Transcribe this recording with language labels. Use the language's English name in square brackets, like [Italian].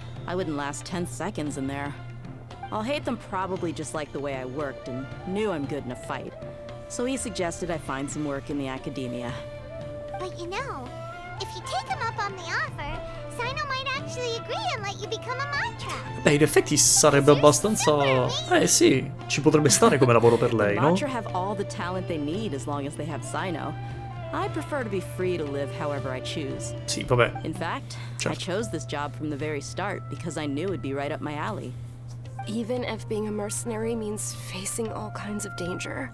[English] I wouldn't last 10 seconds in there. Alhaitham probably just liked the way I worked and knew I'm good in a fight. So he suggested I find some work in the academia. But you know, if you take him up on the offer, Sino might actually agree and let you become a mantra. [Italian] Beh, in effetti sarebbe abbastanza... sì, ci potrebbe stare come lavoro per lei, [English] The [Italian] no? [English] Mantra have all the talent they need as long as they have Sino. I prefer to be free to live however I choose. [Italian] Sì, vabbè. [English] In fact, I [Italian] Certo. [English] chose this job from the very start because I knew it'd be right up my alley. Even if being a mercenary means facing all kinds of danger.